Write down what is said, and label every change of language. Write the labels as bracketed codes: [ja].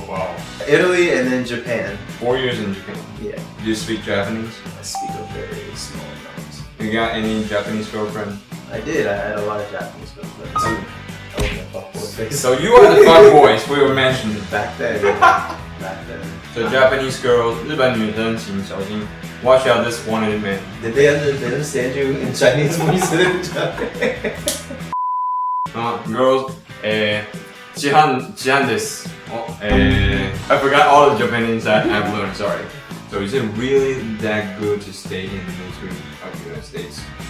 [en] Wow. Italy and then Japan. 4 years in Japan. Yeah. Do you speak Japanese? I speak a very small amount. You got any Japanese girlfriend? I did. I had a lot of Japanese girlfriends. I was a fuckboy face. So you are the fuckboys we were mentioning. Back then. Back then. So Japanese girls, [zh] 日本女生请小心. [en] Watch out, this wanted man. Did they understand you in Chinese when you said it in Japanese? Girls, [ja] ジハンです. [en] I forgot all the Japanese I've learned, sorry. So is it really that good to stay in the military of the United States?